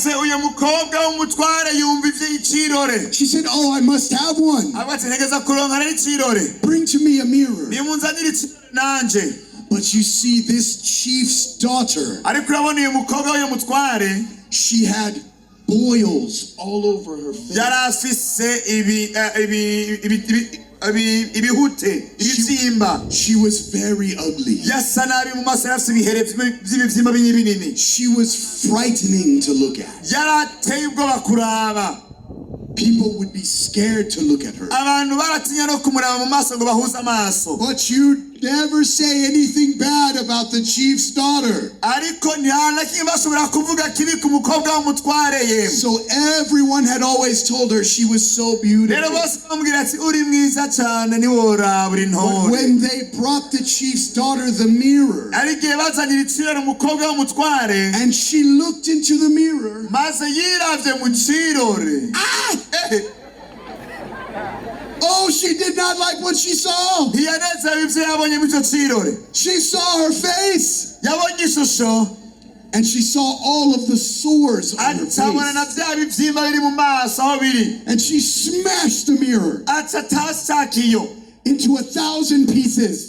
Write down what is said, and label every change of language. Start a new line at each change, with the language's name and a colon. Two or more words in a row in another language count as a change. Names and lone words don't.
English: She said, oh, I must have one. Bring to me a mirror. But you see, this chief's daughter, she had boils all over her face.
Rundi: Yari afise ibihute ibibyimba.
English: She was very ugly.
Rundi: Yasa nabi mu maso, yari afise ibihere by'ibibyimba binini.
English: She was frightening to look at.
Rundi: Yari ateye ubwoba kuraba.
English: People would be scared to look at her.
Rundi: Abantu baratinya no kumuraba mu maso ngo bahuze amaso.
English: But you never say anything bad about the chief's daughter.
Rundi: Ariko ntihana kimwe bashobora kuvuga kibi ku mukobwa w'umutware ye.
English: So everyone had always told her she was so beautiful.
Rundi: Rero bose bamubwira ati uri mwiza cyane ntiworaba uri ntore.
English: When they brought the chief's daughter the mirror,
Rundi: arigihe bazanira iciro umukobwa w'umutware,
English: and she looked into the mirror,
Rundi: maze yiravye mu cirore.
English: Oh, she did not like what she saw. She saw her face. And she saw all of the sores on her face. And she smashed the mirror into 1,000 pieces.